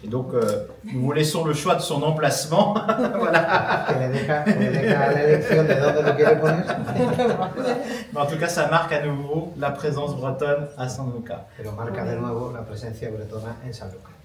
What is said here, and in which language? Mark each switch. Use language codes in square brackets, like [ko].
[fr] Et donc nous vous laissons le choix de son emplacement. Voilà. [es] Que le deja la elección de dónde lo quiere poner. [fr] Mais en tout cas, ça marque à nouveau la présence bretonne à San Luca. [es] Pero marca de nuevo la presencia bretona en San Lucas.